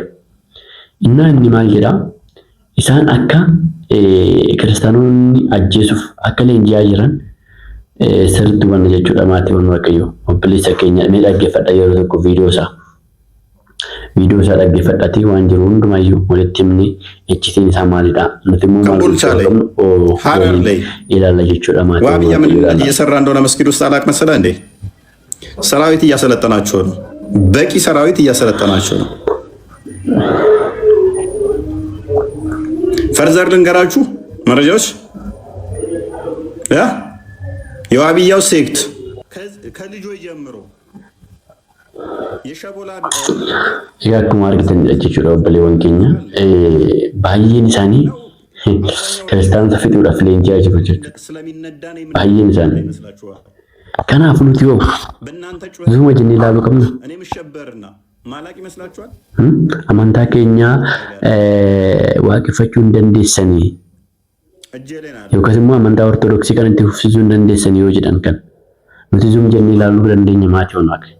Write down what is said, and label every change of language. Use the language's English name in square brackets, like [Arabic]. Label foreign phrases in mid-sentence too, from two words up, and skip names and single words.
[Oromo] Inni maal jedhaa isaan akka kiristaanonni ajjeesuuf akka leenji'aa jiran sirriitti wanna jechuudha maatii waan waaqayyo obboleessa keenya mee dhaggeeffadha yeroo tokko viidiyoo isaa dhaggeeffadhatee waan jiru hundumayyuu walitti himne iccitiin isaa maalidha nuti immoo maal ilaalla jechuudha maatii waan biyya [Amharic] ምን እየሰራ እንደሆነ መስጊድ ውስጥ አላቅ መሰለህ እንዴ ሰራዊት እያሰለጠናቸው ነው በቂ ሰራዊት እያሰለጠናቸው ነው ፈርዘር ልንገራችሁ መረጃዎች የዋብያው ሴክት ከልጆች ጀምሮ የሸቦላ [Oromo] akkuma argitan jechuudha obboleewwan keenya baay'een isaanii kiristaanota fixuudhaaf leenji'aa jiru jechuudha. Baay'een isaanii. Kanaaf nuti yoo zuma jennee ilaaluu qabna. Amantaa keenya waaqeffachuu hin dandeessanii yookaas immoo amantaa ortodoksii kan itti fufsiisuu hin dandeessanii yoo jedhan kan nuti zuma jennee ilaaluu dandeenya maatii waan waaqe.